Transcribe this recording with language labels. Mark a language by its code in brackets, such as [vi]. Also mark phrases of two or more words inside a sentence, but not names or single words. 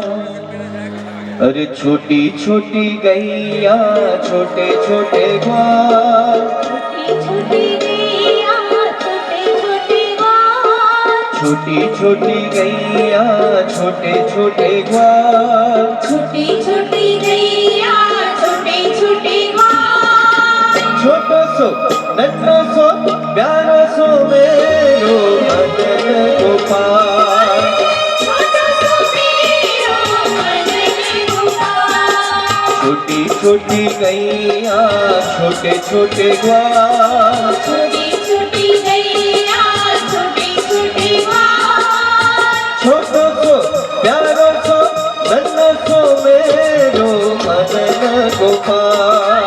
[hi] अरे छोटी छोटी गैया छोटे छोटे ग्वाल, छोटी गैया छोटे छोटे ग्वाल, छोटी छोटी गैया छोटे छोटे ग्वाल, छोटी छोटी गैया छोटे छोटे ग्वाल। [bra] छोटो सो नन्हो सो प्यारो सो मेरो मदन गोपाल। छोटो सो मेरो मदन गोपाल। [hi] छोटी छोटी गैया छोटे छोटे ग्वाल, छोटी छोटी गैया छोटे छोटे ग्वाल। [bra] छोटो सो प्यारो सो नन्हो सो मेरो मदन गोपाल।